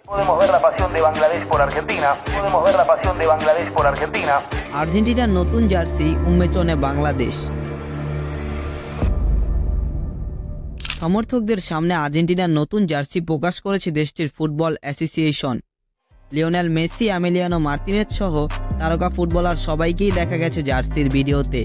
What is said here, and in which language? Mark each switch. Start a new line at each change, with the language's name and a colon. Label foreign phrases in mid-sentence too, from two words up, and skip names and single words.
Spanish: Podemos ver la pasión de Bangladesh por Argentina. Podemos ver la pasión de Bangladesh por Argentina.
Bangla: আর্জেন্টিনার নতুন জার্সি উন্মোচনে বাংলাদেশ। সমর্থকদের সামনে আর্জেন্টিনার নতুন জার্সি প্রকাশ করেছে দেশটির ফুটবল অ্যাসোসিয়েশন। লিওনেল মেসি, এমিলিয়ানো মার্তিনেজ সহ তারকা ফুটবলার সবাইকেই দেখা গেছে জার্সির ভিডিওতে।